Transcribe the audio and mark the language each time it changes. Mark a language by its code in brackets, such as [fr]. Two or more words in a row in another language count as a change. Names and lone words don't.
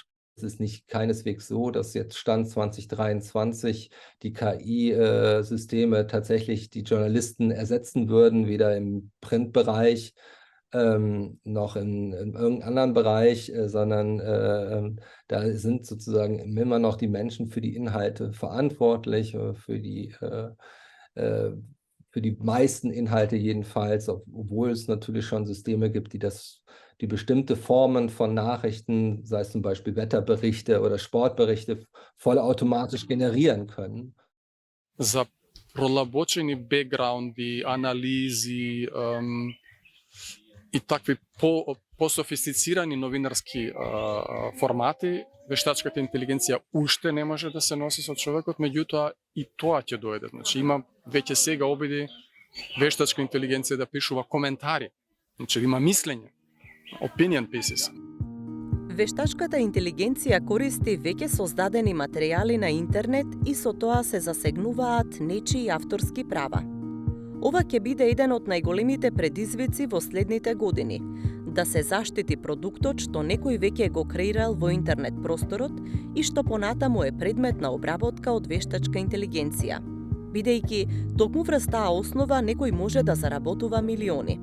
[de] Es ist nicht keineswegs so, dass jetzt Stand 2023 die KI-Systeme tatsächlich die Journalisten ersetzen würden, weder im Printbereich noch in irgendeinem anderen Bereich, sondern da sind sozusagen immer noch die Menschen für die Inhalte verantwortlich, für die meisten Inhalte jedenfalls, obwohl es natürlich schon Systeme gibt, die bestimmte Formen von Nachrichten, sei es zum Beispiel Wetterberichte oder Sportberichte, vollautomatisch generieren können. [mk] За пролабочени бекграунди, анализи, и такви по-софистицирани новинарски формати, вештачката интелигенција уште не може да се носи со човекот, меѓутоа и тоа ќе дојде. Значи има веќе сега обиди вештачка интелигенција да пишува коментари, значи има мислење, [en] opinion pieces. [mk] Вештачката интелигенција користи веќе создадени материјали на интернет и со тоа се засегнуваат нечии авторски права. Ова ќе биде еден од најголемите предизвици во следните години, да се заштити продуктот што некој веќе го креирал во интернет просторот и што понатаму е предмет на обработка од вештачка интелигенција, бидејќи токму врз таа основа некој може да заработува милиони.